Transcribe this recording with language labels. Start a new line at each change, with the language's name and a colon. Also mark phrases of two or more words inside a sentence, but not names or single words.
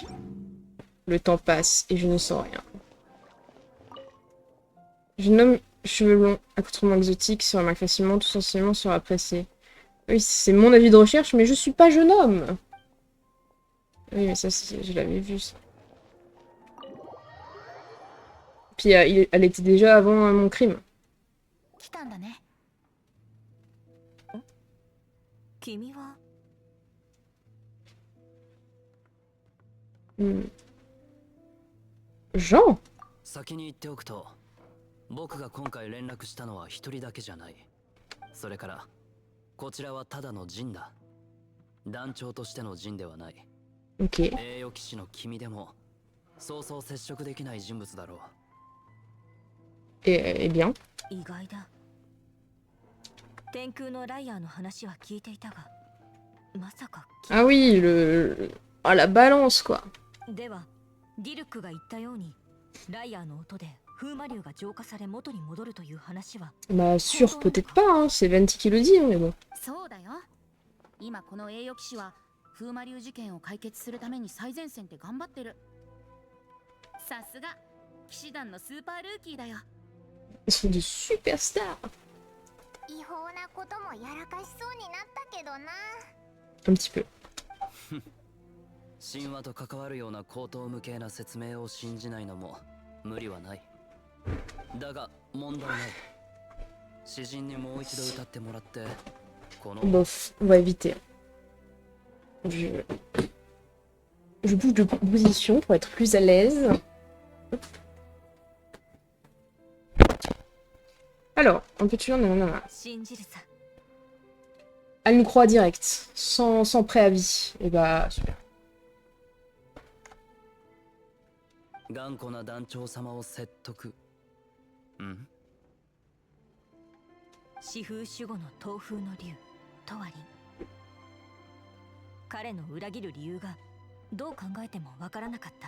French: Le temps passe et je ne sens rien. Jeune homme, cheveux longs, accoutrements exotiques, se remarque facilement, tout sensiblement sera apprécié. Oui, c'est mon avis de recherche, mais je suis pas jeune homme. Oui, mais ça, je l'avais vu, ça. Puis, elle était déjà avant mon crime.
Japanese: 来たんだね。君は？
French: Jean?
Japanese: 先に言っておくと、僕が今回連絡したのは一人だけじゃない。それから、こちらはただの陣だ。団長としての陣ではない。
French: Ok.
Japanese: 栄誉騎士の君でも、そうそう接触できない人物だろう。
French: Eh bien.
Japanese: 意外だ。天空のライアーの話は聞いていたが、 まさか
French: Ah oui, le... Ah, la balance, quoi.
Japanese: ではディルクが言ったようにライアーの音で風魔流が浄化され元に戻るという話は
French: Bah, sûr, peut-être pas, hein. C'est Venti qui le dit, hein, mais bon.
Japanese: そうだよ。今この栄誉騎士は風魔流事件を解決するために最前線で頑張ってる。さすが騎士団のスーパールーキーだよ。
French: Ils sont des superstars.
Japanese: 違法なこともやらかしそうになったけどな。
French: Un petit peu.
Japanese: 神話と関わるような高等無形な説明を信じないのも無理はない。だが問題ない。詩人にもう一度歌ってもらってこの
French: Bof, on va éviter. Je bouge de position pour être plus à l'aise. Hop. Alors, un peu tueur, non.
Japanese: 信じるさ。
French: Elle nous croit direct, sans préavis. Et bah, super.
Japanese: 頑固な団長様を説得。うん。四風守護の東風の竜トワリン。彼の裏切る理由がどう考えてもわからなかった。